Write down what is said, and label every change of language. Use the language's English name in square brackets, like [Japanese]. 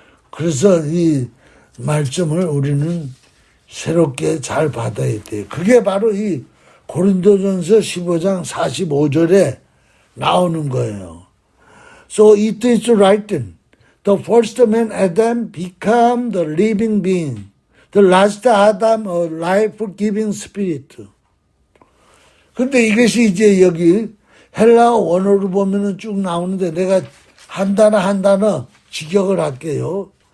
[Korean] 그래서 이 말씀을 우리는 새롭게 잘 받아야 돼요. 그게 바로 이 고린도전서 15장 45절에 나오는 거예요. [English] So it is written, the first man Adam became the living being, the last Adam a life-giving spirit. [Korean] 근데 이것이 이제 여기 헬라어 원어로 보면은 쭉 나오는데 내가 한 단어 직역을 할게요.